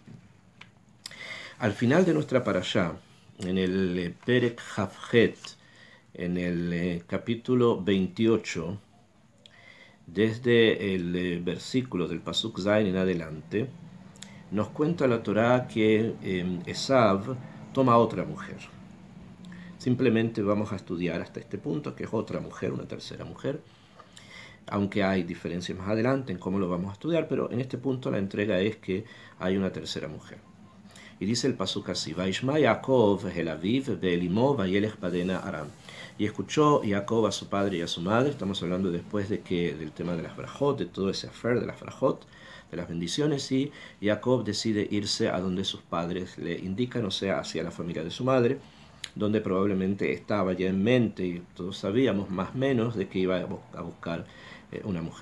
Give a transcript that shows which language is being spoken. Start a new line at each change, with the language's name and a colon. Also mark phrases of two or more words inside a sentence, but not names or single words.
Spanish: Al final de nuestra parashá, en el
Hebrew: פרק כ"ח,
Spanish: en el capítulo 28, desde el versículo del
Hebrew: פסוק ז
Spanish: en adelante, nos cuenta la Torá que Esav toma a otra mujer. Simplemente vamos a estudiar hasta este punto, que es otra mujer, una tercera mujer, aunque hay diferencias más adelante en cómo lo vamos a estudiar, pero en este punto la entrega es que hay una tercera mujer. Y dice el pasuk así,
Hebrew: וישמע יעקב אל אביו ואל אמו וילך פדנה ארם.
Spanish: Y escuchó Jacob a su padre y a su madre. Estamos hablando después del tema de las brajot, de todo ese afer de las brajot, de las bendiciones, y Jacob decide irse a donde sus padres le indican, o sea, hacia la familia de su madre, donde probablemente estaba ya en mente, y todos sabíamos más o menos, de que iba a buscar una mujer.